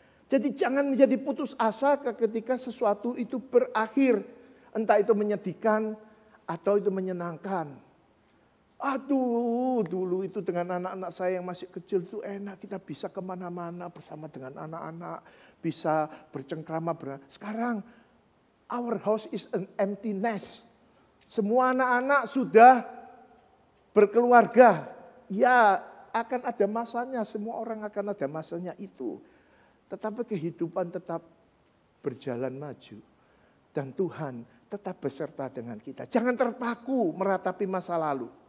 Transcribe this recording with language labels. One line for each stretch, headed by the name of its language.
Indonesian: Jadi jangan menjadi putus asa ketika sesuatu itu berakhir. Entah itu menyedihkan atau itu menyenangkan. Aduh, dulu itu dengan anak-anak saya yang masih kecil itu enak. Kita bisa kemana-mana bersama dengan anak-anak. Bisa bercengkrama. Sekarang,
English: our house is an empty nest.
Indonesian: Semua anak-anak sudah berkeluarga. Ya, akan ada masanya. Semua orang akan ada masanya itu. Tetapi kehidupan tetap berjalan maju. Dan Tuhan tetap beserta dengan kita. Jangan terpaku meratapi masa lalu.